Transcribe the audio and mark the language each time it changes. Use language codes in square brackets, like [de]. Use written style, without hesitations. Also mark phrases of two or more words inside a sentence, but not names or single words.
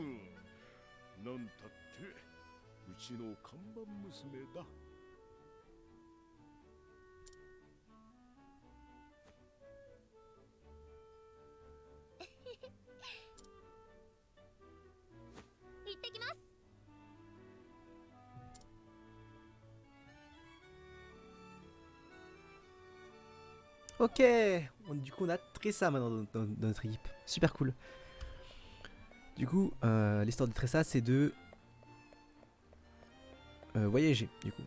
[ja] なんたってうちの看板娘だ。行ってきます。 [fr] Ok, du coup on a Tressa maintenant dans notre équipe. Super cool. Du coup, l'histoire de Tressa c'est de voyager du coup.